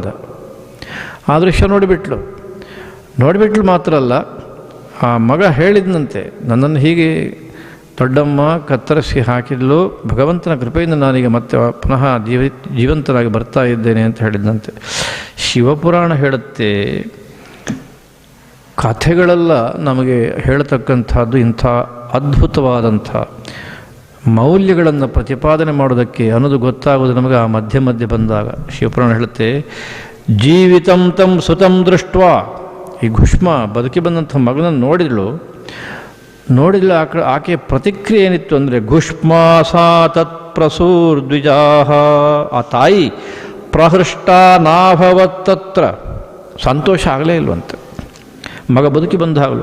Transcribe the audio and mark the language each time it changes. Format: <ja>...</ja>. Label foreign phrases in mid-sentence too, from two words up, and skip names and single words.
<kn>ಆ ದೃಶ್ಯ ನೋಡಿಬಿಟ್ಲು ಮಾತ್ರ ಅಲ್ಲ, ಆ ಮಗ ಹೇಳಿದನಂತೆ, ನನ್ನನ್ನು ಹೀಗೆ ದೊಡ್ಡಮ್ಮ ಕತ್ತರಿಸಿ ಹಾಕಿದ್ಲು, ಭಗವಂತನ ಕೃಪೆಯಿಂದ ನಾನೀಗ ಮತ್ತೆ ಪುನಃ ಜೀವಂತನಾಗಿ ಬರ್ತಾ ಇದ್ದೇನೆ ಅಂತ ಹೇಳಿದಂತೆ. ಶಿವಪುರಾಣ ಹೇಳುತ್ತೆ, ಕಥೆಗಳೆಲ್ಲ ನಮಗೆ ಹೇಳತಕ್ಕಂಥದ್ದು ಇಂಥ ಅದ್ಭುತವಾದಂಥ ಮೌಲ್ಯಗಳನ್ನು ಪ್ರತಿಪಾದನೆ ಮಾಡೋದಕ್ಕೆ ಅನ್ನೋದು ಗೊತ್ತಾಗೋದು ನಮಗೆ ಆ ಮಧ್ಯೆ ಮಧ್ಯೆ ಬಂದಾಗ. ಶಿವಪುರಾಣ ಹೇಳುತ್ತೆ,</kn> <sa>ಜೀವಿತಂ ತಂ ಸುತಂ ದೃಷ್ಟ.</sa> <kn>ಈ ಘುಷ್ಮ ಬದುಕಿ ಬಂದಂಥ ಮಗನನ್ನು ನೋಡಿಲ್ಲ. ಆಕೆಯ ಪ್ರತಿಕ್ರಿಯೆ ಏನಿತ್ತು ಅಂದರೆ,</kn> <sa>ಘುಷ್ಮಾ ಸಾ ತತ್ಪ್ರಸೂರ್ ದ್ವಿಜಾಹ.</sa> <kn>ಆ ತಾಯಿ</kn> <sa>ಪ್ರಹೃಷ್ಟ ನಾಭವತ್ತತ್ರ.</sa> <kn>ಸಂತೋಷ ಆಗಲೇ ಇಲ್ವಂತೆ ಮಗ ಬದುಕಿ ಬಂದಾಗಲೂ.</kn>